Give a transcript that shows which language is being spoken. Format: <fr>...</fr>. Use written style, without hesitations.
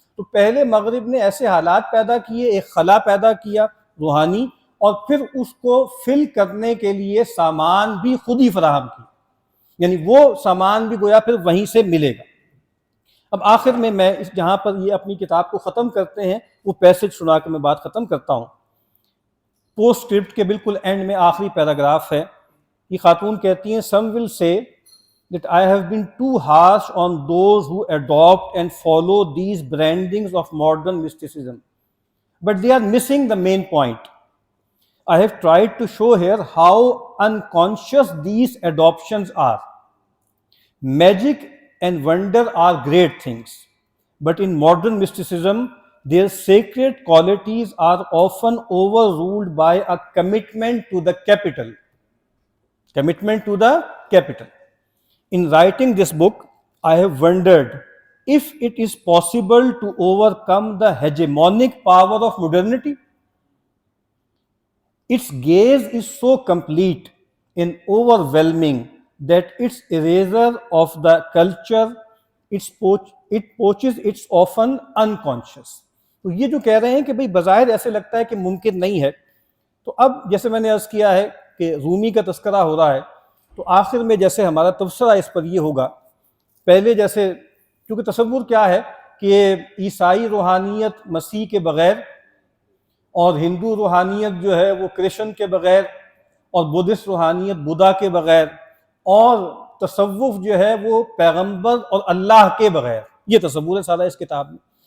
<ur>تو پہلے مغرب نے ایسے حالات پیدا کیے، ایک خلا پیدا کیا روحانی، اور پھر اس کو فل کرنے کے لیے سامان بھی خود ہی فراہم کی. یعنی وہ سامان بھی گویا پھر وہیں سے ملے گا. اب آخر میں جہاں پر یہ اپنی کتاب کو ختم کرتے ہیں وہ پیسج سنا کے میں بات ختم کرتا ہوں. پوسٹ اسکرپٹ کے بالکل اینڈ میں آخری پیراگراف ہے. یہ خاتون کہتی ہیں،</ur> <en>"Some will say that I have been too harsh on those who adopt and follow these brandings of modern mysticism. But they are missing the main point. I have tried to show here how unconscious these adoptions are. Magic and wonder are great things, but in modern mysticism, their sacred qualities are often overruled by a commitment to the capital. Commitment to the capital. In writing this book, I have wondered if it is possible to overcome the hegemonic power of modernity. Its gaze is so complete and overwhelming that its eraser of the culture it poaches its often unconscious.</en> <ur>تو یہ جو کہہ رہے ہیں کہ بھئی بظاہر ایسے لگتا ہے کہ ممکن نہیں ہے، تو اب جیسے میں نے عرض کیا ہے کہ رومی کا تذکرہ ہو رہا ہے، تو آخر میں جیسے ہمارا تبصرہ اس پر یہ ہوگا، پہلے جیسے کیونکہ تصور کیا ہے کہ عیسائی روحانیت مسیح کے بغیر اور ہندو روحانیت جو ہے وہ کرشن کے بغیر اور بدھسٹ روحانیت بدھا کے بغیر اور تصوف جو ہے وہ پیغمبر اور اللہ کے بغیر، یہ تصور ہے سارا اس کتاب میں.</ur>